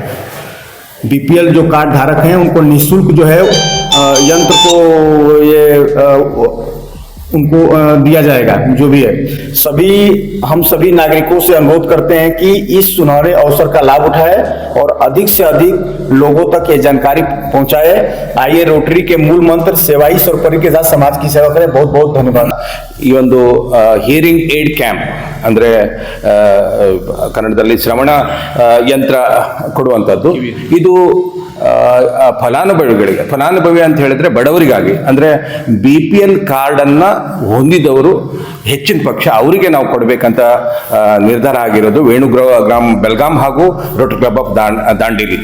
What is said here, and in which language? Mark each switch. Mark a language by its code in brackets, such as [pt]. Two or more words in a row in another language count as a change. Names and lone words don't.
[hi] बीपीएल जो कार्ड धारक हैं उनको निःशुल्क जो है यंत्र को उनको दिया जाएगा। जो भी है हम सभी नागरिकों से अनुरोध करते हैं कि इस सुनहरे अवसर का लाभ उठाए और अधिक से अधिक लोगों तक ये जानकारी पहुंचाए। आइए, रोटरी के मूल मंत्र सेवा ही सर्वोपरि के साथ समाज की सेवा करें। बहुत बहुत धन्यवाद। [kn] ಈ ಒಂದು [en] hearing aid camp [kn] ಅಂದರೆ ಕನ್ನಡದಲ್ಲಿ ಶ್ರವಣ ಯಂತ್ರ ಕೊಡುವಂಥದ್ದು. ಇದು ಫಲಾನುಭವಿ ಅಂತ ಹೇಳಿದ್ರೆ ಬಡವರಿಗಾಗಿ, ಅಂದರೆ BPL ಕಾರ್ಡನ್ನು ಹೊಂದಿದವರು ಹೆಚ್ಚಿನ ಪಕ್ಷ ಅವರಿಗೆ ನಾವು ಕೊಡಬೇಕಂತ ನಿರ್ಧಾರ ಆಗಿರೋದು ವೇಣುಗ್ರಾಮ ಬೆಳಗಾಂ ಹಾಗೂ ರೋಟರಿ ಕ್ಲಬ್ ಆಫ್ ದಾಂಡೇಲಿ.